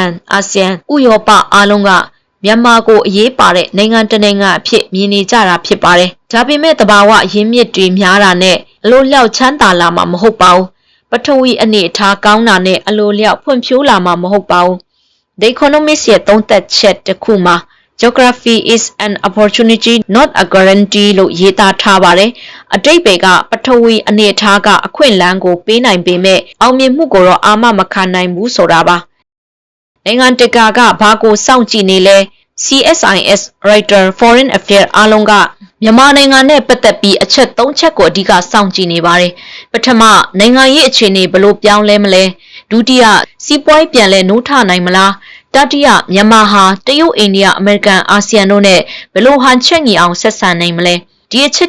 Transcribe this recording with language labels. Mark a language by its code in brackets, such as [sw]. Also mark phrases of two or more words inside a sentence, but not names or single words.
[my] ၊အာဆီယံ၊ဥရောပအားလုံးကမြန်မာကိုအရေးပါတဲ့နိုင်ငံတစ်နိုင်ငံအဖြစ်မြင်နေကြတာဖြစ်ပါတယ်။ဒါပေမဲ့တဘာဝရင်း မြစ်တွေများတာနဲ့အလိုလျောက်ချမ်းသာလာမှာမဟုတ်ပါဘူး။ပထဝီအနေအထားကောင်းတာနဲ့အလိုလျောက်ဖွံ့ဖြိုးလာမှာမဟုတ်ပါဘူး။ The Economist ရဲ့သုံးသပ်ချက်တစ်ခုမှာ [en] Geography is an opportunity not a guarantee [my] လို့ရေးသားထားပါတယ်။အတိတ်ကပထဝီအနေအထားကအခွင့်အလမ်းကိုပေးနိုင်ပေမဲ့အောင်မြင်မှုကိုတော့အာမမခံနိုင်ဘူးဆိုတာပါ။နိုင်ငံတကာကဘာကိုစောင့်ကြည့်နေလဲ CSIS Reuters Foreign Affairs အားလုံးကမြန်မာနိုင်ငံနဲ့ပတ်သက်ပြီးအချက်၃ချက်ကိုအဓိကစောင့်ကြည့်နေပါတယ်။ပထမနိုင်ငံရေးအခြေအနေဘလို့ပြောင်းလဲမလဲ။ဒုတိယစီးပွားရေးပြန်လဲနိုးထနိုင်မလား။တတိယမြန်မာဟာတရုတ်အိန္ဒိယအမေရိကန်အာဆီယံတို့နဲ့ဘလို့ဟန်ချက်ညီအောင်ဆက်ဆံနိုင်မလဲ။ဒီအချက်